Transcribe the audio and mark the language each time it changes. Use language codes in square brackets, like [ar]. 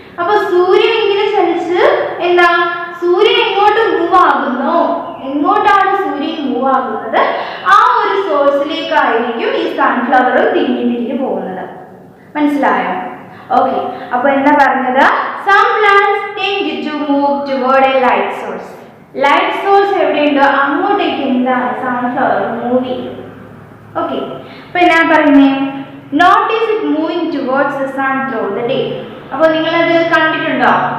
[ml] അപ്പൊ സൂര്യൻ ഇങ്ങനെ ചലിച്ച് എന്താ സൂര്യൻ എങ്ങോട്ട് മൂവ് ആകുന്നോ, എങ്ങോട്ടാണ് സൂര്യൻ മൂവ് ആകുന്നത് ആ ഒരു സോഴ്സിലേക്കായിരിക്കും ഈ സൺഫ്ലവറും തിരിഞ്ഞു പോകുന്നത്. മനസ്സിലായോ? ഓക്കെ, അപ്പൊ എന്താ പറഞ്ഞത്, [en] some plants tend to move toward a light source. [ml] Light source എവിടെയുണ്ടോ അങ്ങോട്ടേക്ക് എന്താണ് സൺഫ്ലവർ മൂവ് ചെയ്യും. ഓക്കെ, അപ്പൊ എന്നാ പറയുന്നേ, [en] Notice it moving towards the sun through the day. [ml] അപ്പോൾ നിങ്ങളത് കണ്ടിട്ടുണ്ടോ?